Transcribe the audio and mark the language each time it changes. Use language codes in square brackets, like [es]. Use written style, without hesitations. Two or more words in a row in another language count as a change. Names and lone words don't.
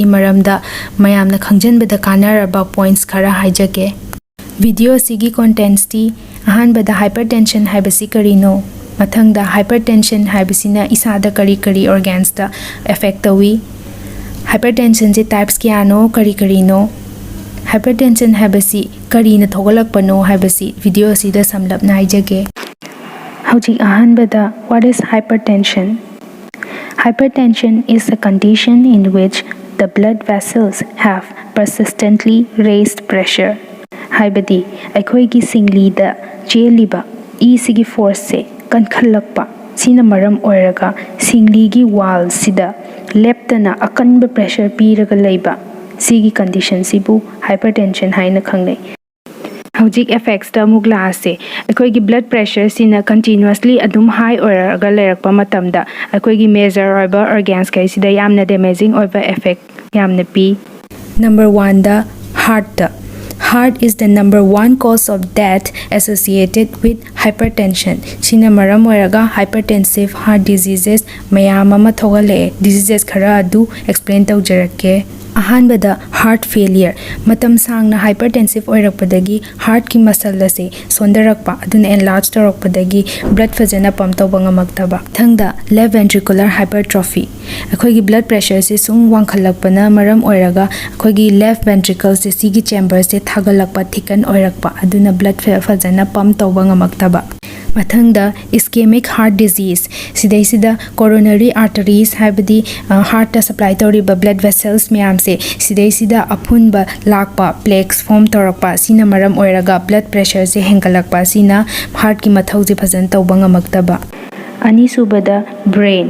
[mni] ꯃꯔꯝꯗ ꯃꯌꯥꯝꯅ ꯈꯪꯖꯤꯟꯕꯗ ꯀꯥꯟꯅꯔꯕ ꯄꯣꯏꯟꯠꯁ ꯈꯔ ꯍꯥꯏꯖꯒꯦ꯫ ꯚꯤꯗꯤꯑꯣ ꯑꯁꯤꯒꯤ ꯀꯣꯟꯇꯦꯟꯠꯁꯇꯤ ꯑꯍꯥꯟꯕꯗ ꯍꯥꯏꯄꯔꯇꯦꯟꯁꯟ ꯍꯥꯏꯕꯁꯤ ꯀꯔꯤꯅꯣ, ꯃꯊꯪꯗ ꯍꯥꯏꯄꯔꯇꯦꯟꯁꯟ ꯍꯥꯏꯕꯁꯤꯅ ꯏꯁꯥꯗ ꯀꯔꯤ ꯀꯔꯤ ꯑꯣꯔꯒꯥꯟꯁꯇ ꯑꯦꯐꯦꯛ ꯇꯧꯏ, ꯍꯥꯏꯄꯔꯇꯦꯟꯁꯟꯁꯤ ꯇꯥꯏꯞꯁ ꯀꯌꯥꯅꯣ, ꯀꯔꯤ ꯀꯔꯤꯅꯣ, ꯍꯥꯏꯄꯔꯇꯦꯟꯁꯟ ꯍꯥꯏꯕꯁꯤ ꯀꯔꯤꯅ ꯊꯣꯛꯍꯜꯂꯛꯄꯅꯣ ꯍꯥꯏꯕꯁꯤ ꯚꯤꯗꯤꯑꯣ ꯑꯁꯤꯗ ꯁꯝꯂꯞꯅ ꯍꯥꯏꯖꯒꯦ꯫ ꯍꯧꯖꯤꯛ ꯑꯍꯥꯟꯕꯗ [en] what is hypertension? Hypertension is a condition in which the blood vessels have persistently raised pressure. [mni] ꯍꯥꯏꯕꯗꯤ ꯑꯩꯈꯣꯏꯒꯤ ꯁꯤꯡꯂꯤꯗ ꯆꯦꯜꯂꯤꯕ ꯏꯁꯤꯒꯤ ꯐꯣꯔꯁꯁꯦ ꯀꯟꯈꯠꯂꯛꯄ ꯁꯤꯅ ꯃꯔꯝ ꯑꯣꯏꯔꯒ ꯁꯤꯡꯂꯤꯒꯤ ꯋꯥꯜꯁꯤꯗ ꯂꯦꯞꯇꯅ ꯑꯀꯟꯕ ꯄ꯭ꯔꯦꯁꯔ ꯄꯤꯔꯒ ꯂꯩꯕ ꯁꯤꯒꯤ ꯀꯟꯗꯤꯁꯟꯁꯤꯕꯨ ꯍꯥꯏꯄꯔꯇꯦꯟꯁꯟ ꯍꯥꯏꯅ ꯈꯪꯅꯩ꯫ ꯍꯧꯖꯤꯛ ꯑꯦꯐꯦꯛꯁꯇ ꯑꯃꯨꯛ ꯂꯥꯛꯑꯁꯦ꯫ ꯑꯩꯈꯣꯏꯒꯤ ꯕ꯭ꯂꯗ ꯄ꯭ꯔꯦꯁꯔꯁꯤꯅ ꯀꯟꯇꯤꯅ꯭ꯌꯨꯁꯂꯤ ꯑꯗꯨꯝ ꯍꯥꯏ ꯑꯣꯏꯔꯒ ꯂꯩꯔꯛꯄ ꯃꯇꯝꯗ ꯑꯩꯈꯣꯏꯒꯤ ꯃꯦꯖꯔ ꯑꯣꯏꯕ ꯑꯣꯔꯒꯥꯟꯁꯈꯩꯁꯤꯗ ꯌꯥꯝꯅ ꯗꯦꯃꯦꯖꯤꯡ ꯑꯣꯏꯕ ꯑꯦꯐꯦꯛ ꯌꯥꯝꯅ ꯄꯤ꯫ ꯅꯝꯕꯔ 1ꯗ ꯍꯥꯔꯠꯇ [en] Heart is the number 1 cause of death associated with hypertension. [mni] ꯁꯤꯅ ꯃꯔꯝ ꯑꯣꯏꯔꯒ [en] hypertensive heart diseases [mni] ꯃꯌꯥꯝ ꯑꯃ ꯊꯣꯛꯍꯜꯂꯛꯑꯦ꯫ diseases ꯈꯔ ꯑꯗꯨ explain ꯇꯧꯖꯔꯛꯀꯦ꯫ ꯑꯍꯥꯟꯕꯗ [en] heart failure. [mni] ꯃꯇꯝ ꯁꯥꯡꯅ hypertensive ꯑꯣꯏꯔꯛꯄꯗꯒꯤ heartꯀꯤ ꯃꯁꯜ ꯑꯁꯤ ꯁꯣꯟꯊꯔꯛꯄ, ꯑꯗꯨꯅ enlarge ꯇꯧꯔꯛꯄꯗꯒꯤ blood ꯐꯖꯅ ꯄꯝꯞ ꯇꯧꯕ ꯉꯝꯃꯛꯇꯕ꯫ ꯃꯊꯪꯗ [en] left ventricular hypertrophy. [mni] ꯑꯩꯈꯣꯏꯒꯤ [en] blood pressure [mni] ꯁꯤ ꯁꯨꯝ ꯋꯥꯡꯈꯠꯂꯛꯄꯅ ꯃꯔꯝ ꯑꯣꯏꯔꯒ ꯑꯩꯈꯣꯏꯒꯤ [en] left ventricle [mni] ꯁꯤꯒꯤ ꯆꯦꯝꯕꯔꯁꯦ ꯊꯥꯒꯠꯂꯛꯄ, ꯊꯤꯀꯟ ꯑꯣꯏꯔꯛꯄ, ꯑꯗꯨꯅ blood ꯐꯖꯅ ꯄꯝꯞ ꯇꯧꯕ ꯉꯝꯃꯛꯇꯕ꯫ ꯃꯊꯪꯗ [en] ischemic heart disease. [mni] ꯁꯤꯗꯩꯁꯤꯗ [en] coronary arteries [mni] ꯍꯥꯏꯕꯗꯤ heartꯇ ꯁꯄ꯭ꯂꯥꯏ ꯇꯧꯔꯤꯕ [en] blood vessels [mni] ꯃꯌꯥꯝꯁꯦ ꯁꯤꯗꯩꯁꯤꯗ ꯑꯐꯨꯟꯕ ꯂꯥꯛꯄ, plaques ꯐꯣꯝ ꯇꯧꯔꯛꯄ, ꯁꯤꯅ ꯃꯔꯝ ꯑꯣꯏꯔꯒ [en] blood pressure [mni] ꯍꯦꯟꯒꯠꯂꯛꯄ, ꯁꯤꯅ heartꯀꯤ ꯃꯊꯧꯁꯦ ꯐꯖꯅ ꯇꯧꯕ ꯉꯝꯃꯛꯇꯕ꯫ ꯑꯅꯤꯁꯨꯕꯗ brain.